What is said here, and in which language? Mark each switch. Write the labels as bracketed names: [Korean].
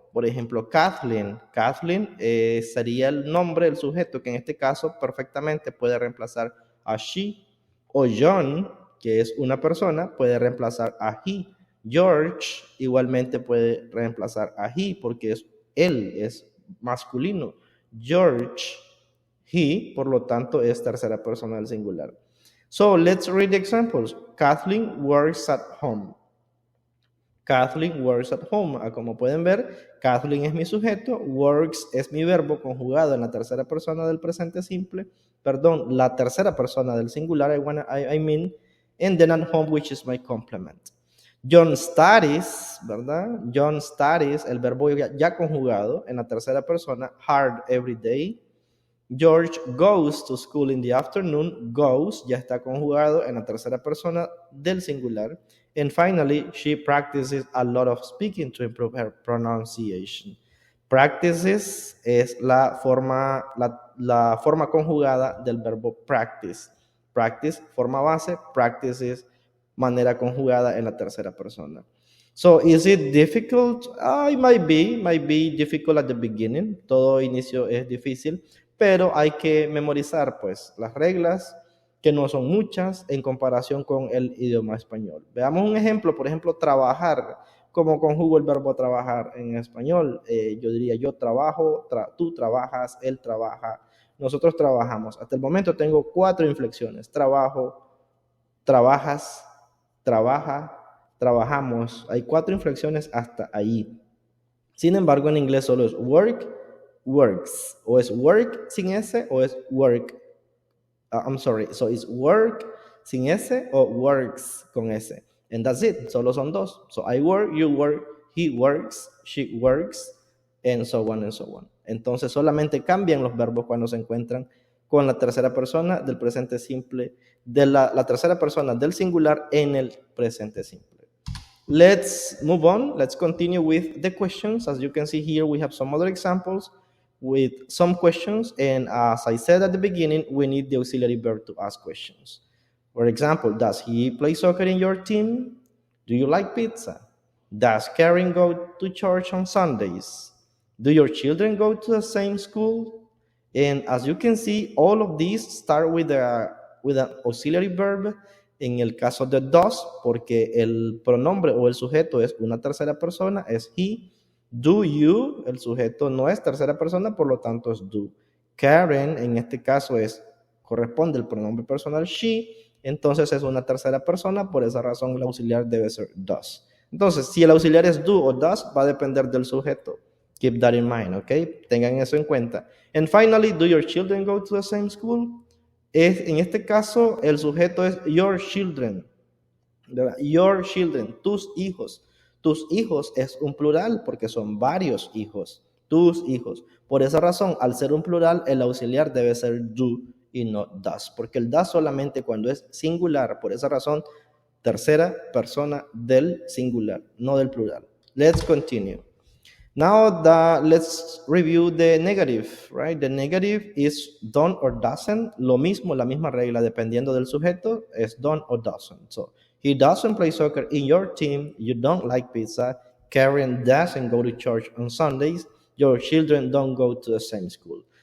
[Spanish] Por ejemplo, Kathleen. Kathleen sería el nombre del sujeto, que en este caso perfectamente puede reemplazar a she. O John, que es una persona, puede reemplazar a he. George igualmente puede reemplazar a he, porque es él, es masculino. George, he, por lo tanto, es tercera persona del singular. [English] So, let's read the examples. Kathleen works at home. Kathleen works at home. [Spanish] Como pueden ver, Kathleen es mi sujeto, works es mi verbo conjugado en la tercera persona del presente simple, la tercera persona del singular, [English] I mean, and then at home, which is my complement. John studies, [Spanish] ¿verdad? John studies, el verbo ya conjugado en la tercera persona, [English] hard every day. George goes to school in the afternoon. [Spanish] Goes ya está conjugado en la tercera persona del singular. [English] And finally, she practices a lot of speaking to improve her pronunciation. [Spanish] Practices es la forma conjugada del verbo practice. Practice, forma base, practices, manera conjugada en la tercera persona. [English] So, is it difficult? It might be difficult at the beginning. [Spanish] Todo inicio es difícil, pero hay que memorizar pues las reglas, que no son muchas en comparación con el idioma español. Veamos un ejemplo, por ejemplo, trabajar. ¿Cómo conjugo el verbo trabajar en español? Yo diría yo trabajo, tú trabajas, él trabaja, nosotros trabajamos. Hasta el momento tengo 4 inflexiones. Trabajo, trabajas, trabaja, trabajamos. Hay 4 inflexiones hasta ahí. Sin embargo, en inglés solo es work, works. O es work sin S o es work. [English] So it's work [Spanish] sin S o works con S. [English] And that's it. [Spanish] Solo son 2. [English] So I work, you work, he works, she works, and so on and so on. [Spanish] Entonces solamente cambian los verbos cuando se encuentran con la tercera persona del presente simple, de la tercera persona del singular en el presente simple. [English] Let's move on. Let's continue with the questions. As you can see here, we have some other examples with some questions, and as I said at the beginning, we need the auxiliary verb to ask questions. For example, does he play soccer in your team? Do you like pizza? Does Karen go to church on Sundays? Do your children go to the same school? And as you can see, all of these start with an auxiliary verb. [Spanish] En el caso de does, porque el pronombre o el sujeto es una tercera persona, es he. Do you, el sujeto no es tercera persona, por lo tanto es do. Karen, en este caso, es corresponde el pronombre personal she, entonces es una tercera persona, por esa razón el auxiliar debe ser does. Entonces, si el auxiliar es do o does, va a depender del sujeto. [English] Keep that in mind, [Spanish] ¿ok? Tengan eso en cuenta. [English] And finally, do your children go to the same school? [Spanish] En este caso, el sujeto es your children. Your children, tus hijos. Tus hijos es un plural porque son varios hijos. Tus hijos. Por esa razón, al ser un plural, el auxiliar debe ser do y no does, porque el does solamente cuando es singular. Por esa razón, tercera persona del singular, no del plural. [English] Let's continue. Now let's review the negative, right? The negative is done or doesn't. [Spanish] Lo mismo, la misma regla, dependiendo del sujeto, es done or doesn't. [English] So, he doesn't play soccer in your team. You don't like pizza. Karen doesn't go to church on Sundays. Your children don't go to the same school.